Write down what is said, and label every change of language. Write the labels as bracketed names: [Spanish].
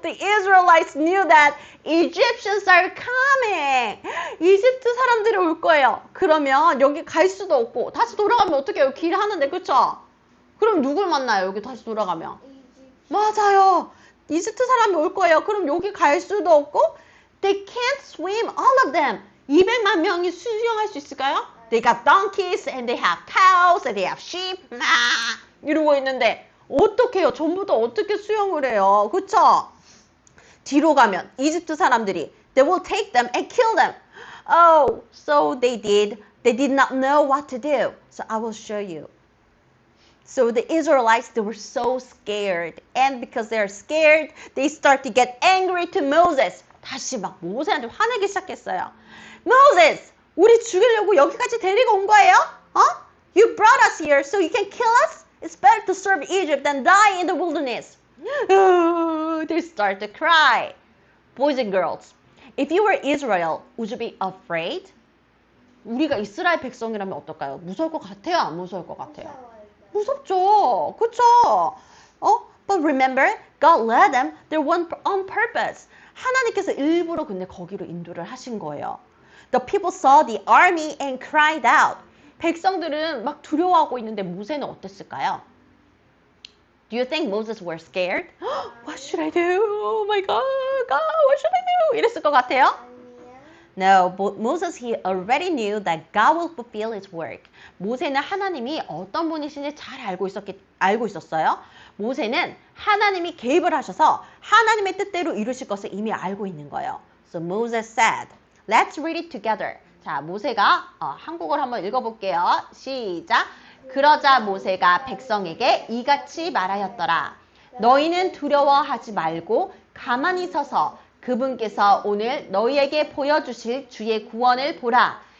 [English] The Israelites knew that Egyptians are coming. [Korean] 이집트 사람들이 올 거예요. 그러면 여기 갈 수도 없고 다시 돌아가면 어떻게 해요? 길 하는데, 그쵸? 그럼 누굴 만나요? 여기 다시 돌아가면? 맞아요. 이집트 사람이 올 거예요. 그럼 여기 갈 수도 없고 [English] They can't swim, all of them. [Korean] 200만 명이 수영할 수 있을까요? [English] They got donkeys and they have cows and they have sheep. [Korean] 이러고 있는데 어떻게 해요? 전부 다 어떻게 수영을 해요? 그쵸? 뒤로 가면 이집트 사람들이 [English] They will take them and kill them. Oh, so they did. They did not know what to do. So I will show you. So the Israelites, they were so scared. And because they're scared, they start to get angry to Moses. [Korean] 다시 막 모세한테 화내기 시작했어요. [English] Moses, [Korean] 우리 죽이려고 여기까지 데리고 온 거예요? [English] You brought us here so you can kill us? It's better to serve Egypt than die in the wilderness. They start to cry. Boys and girls, if you were Israel, would you be afraid? [Korean] 우리가 이스라엘 백성이라면 어떨까요? 무서울 것 같아요? 안 무서울 것 같아요? 무섭죠. 그쵸? [English] But remember, God led them there on purpose. [Korean] 하나님께서 일부러 근데 거기로 인도를 하신 거예요. [English] The people saw the army and cried out. [Korean] 백성들은 막 두려워하고 있는데 모세는 어땠을까요? [English] Do you think Moses were scared? What should I do? Oh my God, God, what should I do? [Korean] 이랬을 것 같아요? [English] No, Moses, he already knew that God will fulfill his work. [Korean] 모세는 하나님이 어떤 분이신지 잘 알고 있었어요. 모세는 하나님이 개입을 하셔서 하나님의 뜻대로 이루실 것을 이미 알고 있는 거예요. [English] So Moses said, let's read it together. [Korean] 자, 모세가 한국어를 한번 읽어볼게요. 시작. 그러자 모세가 백성에게 이같이 말하였더라. 너희는 두려워하지 말고 가만히 서서 그분께서 오늘 너희에게 보여주실 주의 구원을 보라.